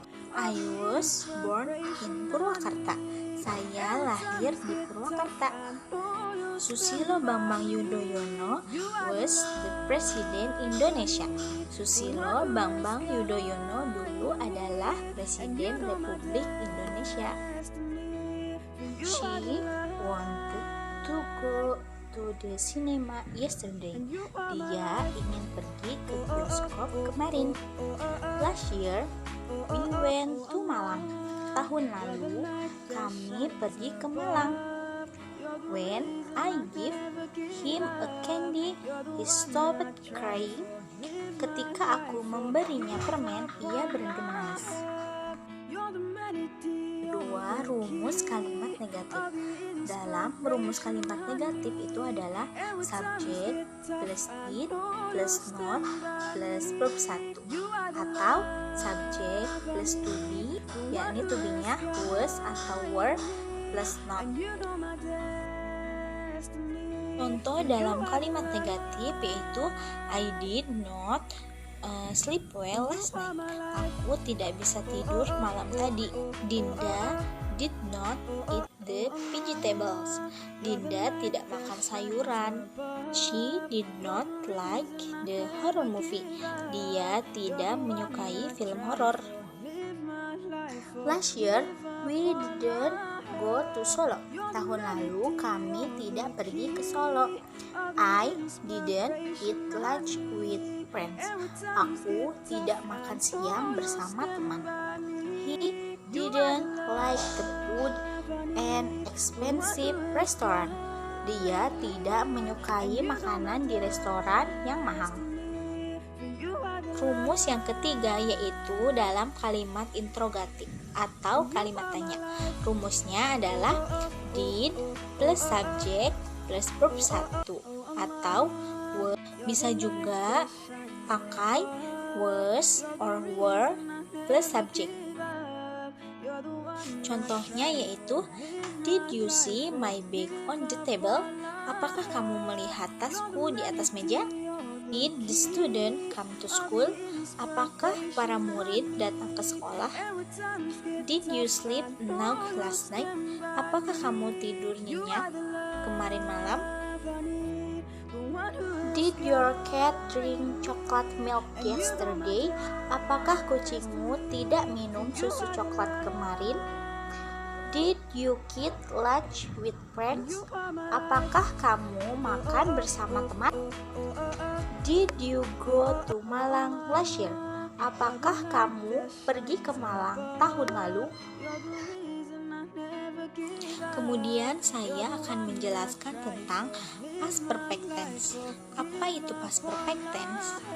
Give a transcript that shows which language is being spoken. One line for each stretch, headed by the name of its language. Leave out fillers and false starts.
English: I was born in Purwakarta.
Indonesian: Saya lahir di Purwakarta.
English: Susilo Bambang Yudhoyono was the president Indonesia.
Indonesian: Susilo Bambang Yudhoyono dulu adalah presiden Republik Indonesia.
English: She wanted to go to the cinema yesterday.
Indonesian: Dia ingin pergi ke bioskop kemarin.
English: Last year, we went to Malang.
Indonesian: Tahun lalu, kami pergi ke Malang.
English: When I give him a candy, he stopped crying.
Indonesian: Ketika aku memberinya permen, ia berhenti menangis. Kedua, rumus kalimat negatif. Dalam rumus kalimat negatif itu adalah subjek plus did plus not plus verb 1 atau subjek plus to be, yakni to be-nya was atau were plus not. Contoh dalam kalimat negatif yaitu
English: I did not sleep well last night.
Indonesian: Aku tidak bisa tidur malam tadi.
English: Dinda did not eat the vegetables.
Indonesian: Dinda tidak makan sayuran.
English: She did not like the horror movie.
Indonesian: Dia tidak menyukai film horor.
English: Last year we didn't go to Solo.
Indonesian: Tahun lalu kami tidak pergi ke Solo.
English: I didn't eat lunch with friends.
Indonesian: Aku tidak makan siang bersama teman.
English: He didn't like the food and expensive restaurant.
Indonesian: Dia tidak menyukai makanan di restoran yang mahal. Rumus yang ketiga yaitu dalam kalimat interrogatif atau kalimat tanya. Rumusnya adalah did plus subjek plus verb 1 atau were. Bisa juga pakai
English: was or were plus subject.
Indonesian: Contohnya yaitu,
English: did you see my bag on the table?
Indonesian: Apakah kamu melihat tasku di atas meja?
English: Did the student come to school?
Indonesian: Apakah para murid datang ke sekolah?
English: Did you sleep enough last night?
Indonesian: Apakah kamu tidur nyenyak kemarin malam?
English: Did your cat drink chocolate milk yesterday?
Indonesian: Apakah kucingmu tidak minum susu coklat kemarin?
English: Did you eat lunch with friends?
Indonesian: Apakah kamu makan bersama teman?
English: Did you go to Malang last year?
Indonesian: Apakah kamu pergi ke Malang tahun lalu? Kemudian saya akan menjelaskan tentang past perfect tense. Apa itu past perfect tense?